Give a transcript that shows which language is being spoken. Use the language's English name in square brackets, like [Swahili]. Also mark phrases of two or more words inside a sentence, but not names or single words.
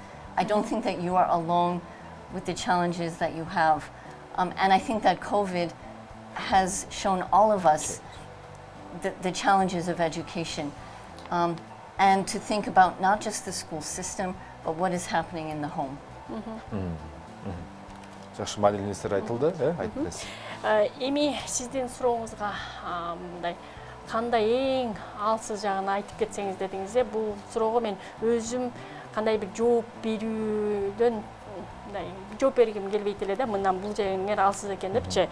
[English] I don't think that you are alone with the challenges that you have. And I think that COVID has shown all of us the challenges of education. And to think about not just the school system, but what is happening in the home. [Kyrgyz] Жакшы маанилүү айтылды, айтыңыз. Эми сиздин сурооңузга мындай кандай эң алсыз жагын айтып кетсеңиз дедиңиз, бул суроого мен өзүм кандай бир жооп берүүдөн жооп бергим келбейт эле да, мындан бул жеңер алсыз экен депчи.